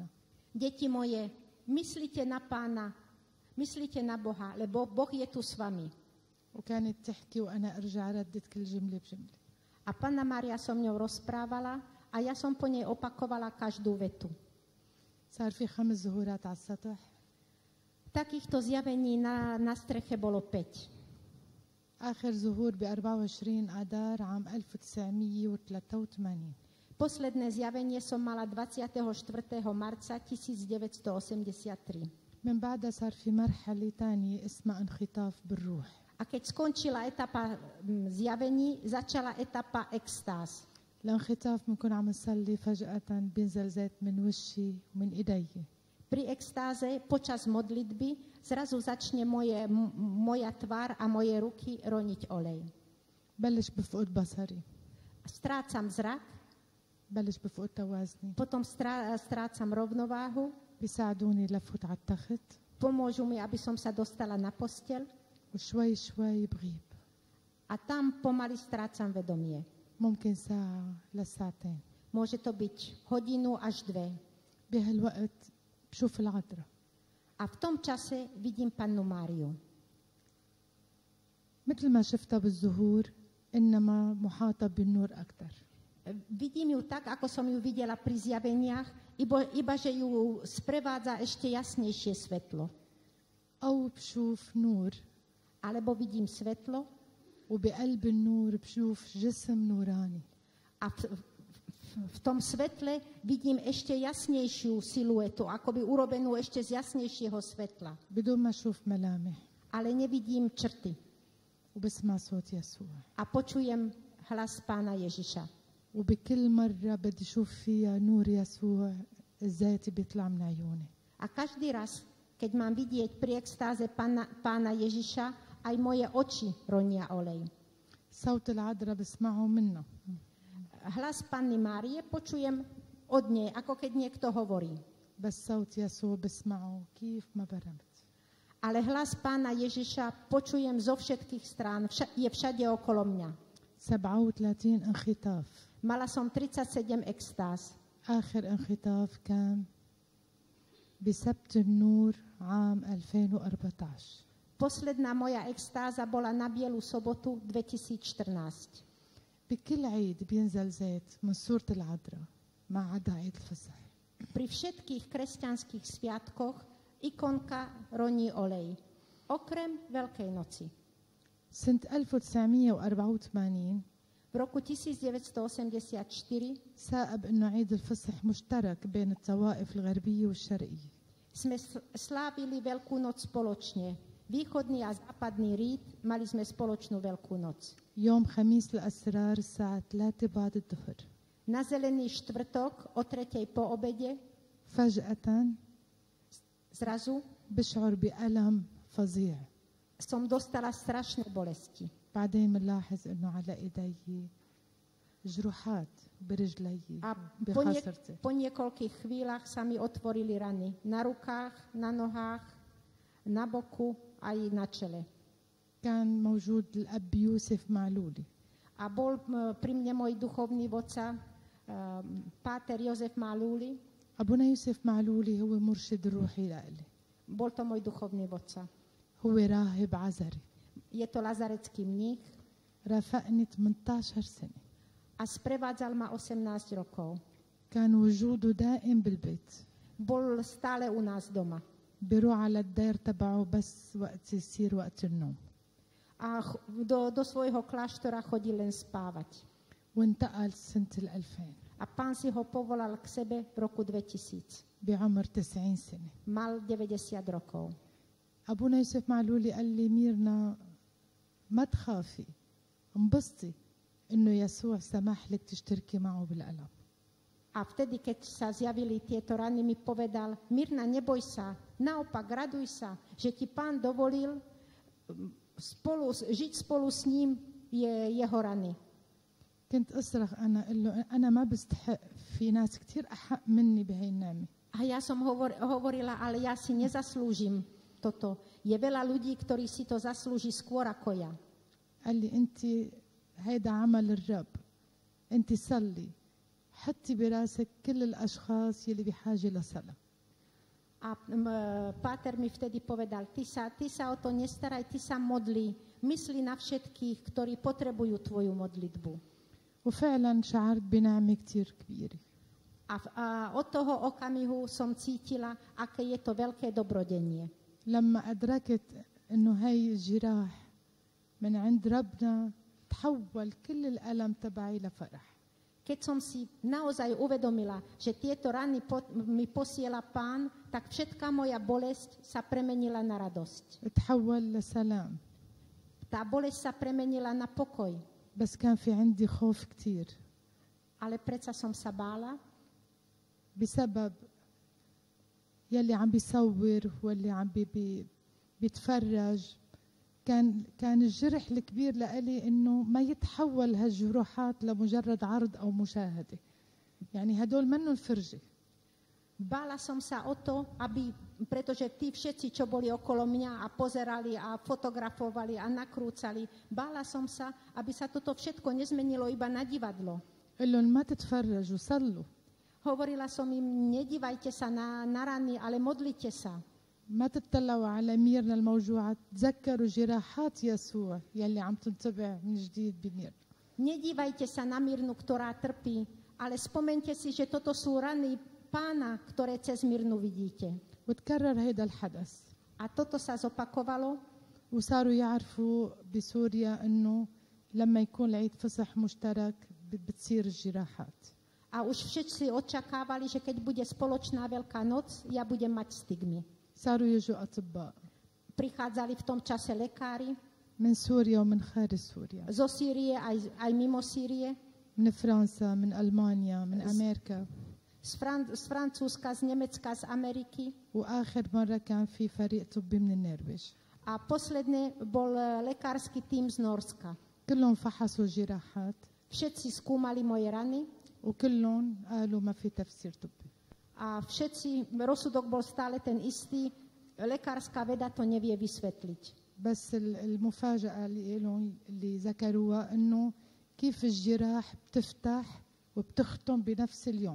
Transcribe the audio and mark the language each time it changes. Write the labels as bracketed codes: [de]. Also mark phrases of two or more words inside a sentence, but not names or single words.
[sk] Deti moje, myslite na Pána, myslite na Boha, lebo Boh je tu s vami. [ar] وكانت تحكي وأنا أرجع ردد كل جملة بجملة. [sk] A Panna Mária so mňou rozprávala a ja som po nej opakovala každú vetu. [ar] صار في 5 ظهورات على السطح. [sk] Takýchto zjavení na streche bolo 5. [ar] آخر ظهور ب 24 آذار عام 1983. [sk] Posledné zjavenie som mala 24. marca 1983. [ar] من بعدها صار في مرحلة تانية اسمها انخطاف بالروح. [sk] A keď skončila etapa zjavení, začala etapa extáz. [ar] الانخطاف بنكون عم نصلي فجأة بينزل زيت من وشي ومن إيدي. [sk] Pri extáze počas modlitby zrazu začne moja tvár a moje ruky roniť olej. [ar] بلش بفقد بصري. [sk] Strácam zrak, [ar] بلش بفقد توازني. [sk] potom strácam rovnováhu, [ar] بيساعدوني لفوت على التخت. [sk] pomôžu mi, aby som sa dostala na posteľ [ar] وشوي شوي بغيب. [sk] a tam pomaly strácam vedomie. [ar] ممكن ساعة لساعتين. [sk] Môže to byť hodinu až 2. [ar] بهالوقت بشوف العذراء. [sk] A v tom čase vidím Pannu Máriu. [ar] مثل ما شفتها بالظهور إنما محاطة بالنور أكثر. [sk] Vidím ju tak, ako som ju videla pri zjaveniach, iba že ju sprevádza ešte jasnejšie svetlo. [ar] أو بشوف نور. [sk] Alebo vidím svetlo [ar] وبقلب النور بشوف جسم نوراني. [sk] a v tom svetle vidím ešte jasnejšiu siluetu, akoby urobenú ešte z jasnejšieho svetla. [ar] بدون ما أشوف ملامح. [sk] Ale nevidím črty. [ar] وبسمع صوت يسوع. [sk] A počujem hlas Pána Ježiša. [ar] وبكل مرة بدي أشوف فيها نور يسوع الزيت بيطلع من عيوني. [sk] A každý raz, keď mám vidieť pri extáze Pána Ježiša, aj moje oči ronia olej. [ar] صوت العذراء بسمعه منها. [sk] Hlas Panny Márie počujem od nej, ako keď niekto hovorí. [ar] بس صوت يسوع بسمعه كيف ما برمت. [sk] Ale hlas Pána Ježiša počujem zo všetkých strán, je všade okolo mňa. [ar] 37 انخطاف. [sk] Mala som 37 extáz. [ar] آخر انخطاف كان بسبت النور عام 2014. [sk] Posledná moja extáza bola na Bielu sobotu 2014. [ar] بكل عيد بينزل زيت من سورة العذراء ما عدا عيد الفصح. [sk] Pri všetkých kresťanských sviatkoch ikonka roní olej. Okrem Veľkej noci. [ar] سنة 1984 [sk] V roku 1984 [ar] سائب انه عيد الفصح مشترك بين الطوائف الغربية والشرقية. [sk] sme slávili Veľkú noc spoločne. Východný a západný rít mali sme spoločnú Veľkú noc. [ar] يوم خميس الأسرار الساعة 3 بعد الظهر. [sk] Na Zelený štvrtok o 3:00 po obede [ar] فجأة [sk] zrazu [ar] بشعر بألم فظيع. [sk] som dostala strašné bolesti. [ar] بعدين بنلاحظ انه على ايدي جروحات برجلي [sk] A [ar] بخاصرتي. [sk] po niekoľkých chvíľach sa mi otvorili rany na rukách, na nohách, na boku aj na čele. [ar] كان موجود الأب يوسف معلولي. [sk] A bol pri mne môj duchovný vodca, páter Jozef Malúli. [ar] أبونا يوسف معلولي هو مرشد روحي لإلي. [sk] Bol to môj duchovný vodca. [ar] هو راهب عذري. [sk] Je to lazarecký mních [ar] رافقني 18 سنة. [sk] a sprevádzal ma 18 rokov. [ar] كان وجوده دائم بالبيت. [sk] Bol stále u nás doma. [ar] بيروح على الدير تبعه بس وقت يصير وقت النوم. [sk] A do svojho kláštora chodil len spávať. [ar] وانتقل سنة 2000 [sk] A pán si ho povolal k sebe v roku 2000. [ar] بعمر 90 سنة. [sk] Mal 90 rokov. [ar] أبونا يوسف معلولي قال لي ميرنا ما تخافي انبسطي إنه يسوع سمح لك تشتركي معه بالألم. [sk] A vtedy, keď sa zjavili tieto rany, mi povedal: Mirna, neboj sa, naopak raduj sa, že ti pán dovolil žiť spolu s ním jeho rany. [ar] كنت أصرخ أنا أقول له أنا ما بستحق، في ناس كتير أحق مني بهي النعمة. [sk] A ja som hovorila, ale ja si nezaslúžim toto. Je veľa ľudí, ktorí si to zaslúži skôr ako ja. [ar] قال لي أنت هيدا عمل الرب، أنت صلي حطي براسك كل الأشخاص يلي بحاجة لصلاة. [sk] A páter mi vtedy povedal: ty sa o to nestaraj, ty sa modli. Mysli na všetkých, ktorí potrebujú tvoju modlitbu. [ar] وفعلا شعرت بنعمة كتير كبيرة. [sk] A od toho okamihu som cítila, aké je to veľké dobrodenie. [ar] لما أدركت إنه هاي الجراح من عند ربنا تحول كل الألم تبعي لفرح. [sk] Keď som si naozaj uvedomila, že tieto rany mi posiela pán, tak všetká moja bolesť sa premenila na radosť. [ar] تحول لسلام. [sk] Tá bolesť sa premenila na pokoj. [ar] بس كان في عندي خوف كتير. [sk] Ale predsa som sa bála, [ar] بسبب يلي عم بيصور واللي عم بيتفرج. كان الجرح الكبير لإلي إنه ما يتحول هالجروحات لمجرد عرض أو مشاهدة. يعني هدول منهم فرجة. [sk] bála som sa o to, pretože tí všetci, čo boli okolo mňa a pozerali a fotografovali a nakrúcali, bála som sa, aby sa toto všetko nezmenilo iba na divadlo. [ar] قل لهم ما تتفرجوا صلوا. [sk] Hovorila som im: nedívajte sa na rany, ale modlite sa. [ar] ما تطلعوا على ميرنا الموجوعة، تذكروا جراحات يسوع يلي عم تنطبع من جديد بميرنا. [sk] Nedívajte sa na Mirnu, ktorá trpí, ale spomente si, že toto sú rany pána, ktoré cez Mirnu vidíte. [ar] وتكرر هيدا الحدث. [sk] A toto sa zopakovalo [ar] وصاروا يعرفوا بسوريا إنه لما يكون العيد فصح مشترك بتصير الجراحات. [sk] a už všetci očakávali, že keď bude spoločná Veľká noc, ja budem mať stigmy. [ar] صاروا يجوا أطباء [sk] Prichádzali v tom čase lekári [ar] من سوريا ومن خارج سوريا، [sk] zo Sýrie aj mimo Sýrie, [ar] من فرنسا، من ألمانيا، من أمريكا. [sk] z Francúzska, z Nemecka, z Ameriky. [ar] وآخر مرة كان في فريق طبي من النرويج. [sk] A posledne bol lekársky tím z Norska. [ar] كلهم فحصوا جراحات [sk] Všetci skúmali moje rany [ar] وكلهم قالوا ما في تفسير طبي. [sk] a rozsudok bol stále ten istý. Lekárska veda to nevie vysvetliť. [ar] بس المفاجأة اللي ذكروها إنه كيف الجراح بتفتح وبتختم بنفس اليوم.